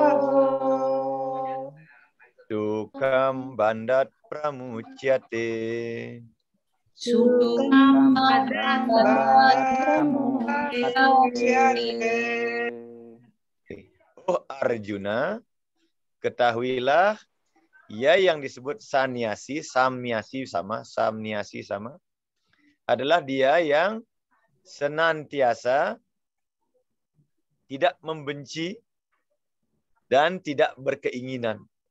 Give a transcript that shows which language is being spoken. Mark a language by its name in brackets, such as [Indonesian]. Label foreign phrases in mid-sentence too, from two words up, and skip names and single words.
[Sanskrit] दुखं बन्धात् प्रमुच्यते. दुखं बन्धात् प्रमुच्यते. [Indonesian] Oh Arjuna, ketahuilah, ya yang disebut sanyasi, samyasi sama, samnyasi sama, adalah dia yang senantiasa tidak membenci dan tidak berkeinginan.